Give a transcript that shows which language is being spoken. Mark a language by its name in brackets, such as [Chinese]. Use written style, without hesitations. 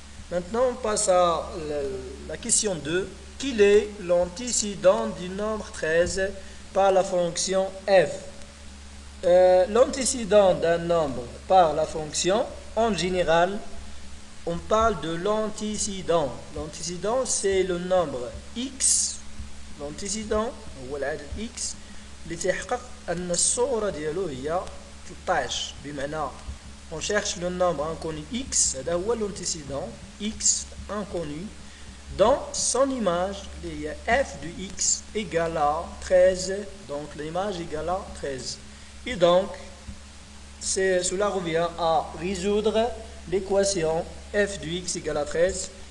[French] Maintenant, on passe à la question 2. Quel est l'antécédent du nombre 13 par la fonction f? L'antécédent d'un nombre par la fonction, en général, on parle de l'antécédent. L'antécédent, c'est le nombre x. L'antécédent, ou [Arabic] العدد x, اللي تحقق أن الصورة ديالو هي 13. [French] بمعنى on cherche le nombre inconnu x, c'est l'antécédent x inconnu, dans son image, il y a f de x égale à 13, donc l'image égale à 13. Et donc, cela revient à résoudre l'équation f de x égale à 13.